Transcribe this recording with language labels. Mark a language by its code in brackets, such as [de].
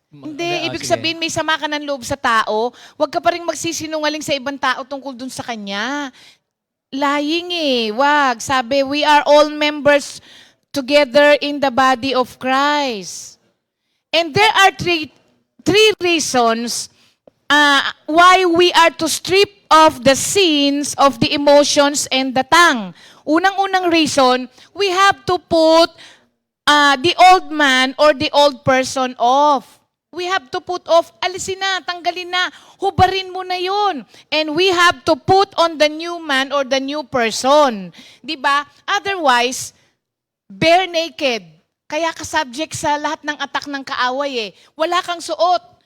[tl] hindi, ibig sabihin may sama ka ng loob sa tao, huwag ka pa rin magsisinungaling sa ibang tao tungkol dun sa kanya. [en] Lying [tl] wag. [en] Sabi, we are all members together in the body of Christ. And there are three reasons why we are to strip off the sins of the emotions and the tongue. [tl] Unang-unang [en] reason, we have to put the old man or the old person off. We have to put off, [tl] alisin na, tanggalin na, hubarin mo na yun. [en] And we have to put on the new man or the new person. [tl] Diba? [en] Otherwise, bare naked. [tl] Kaya ka subject sa lahat ng attack ng kaaway Wala kang suot.